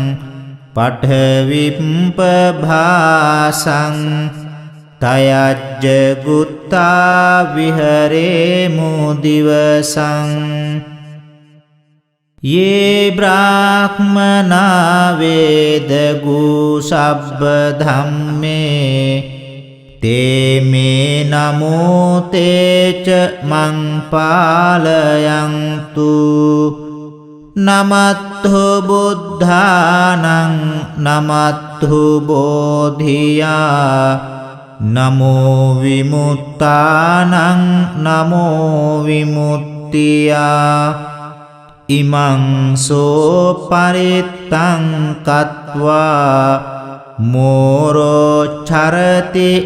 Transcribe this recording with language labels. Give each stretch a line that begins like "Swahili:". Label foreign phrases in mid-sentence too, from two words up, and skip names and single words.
Pali: පඨවිප්පභාසං තයජ්ජ ගුත්තා විහරේමු දිවසං යේ බ්‍රාහ්මනා වේදගු සබ්බ ධම්මේ තේ මේ නමෝ තේච මං පාලයන්තු නමත්ථු බුද්ධානං නමත්ථු බෝධියා නමෝ විමුක්තානං නමෝ විමුක්තියා ඉමං සෝ පරිත්තං කତ୍වා මෝරෝ චරති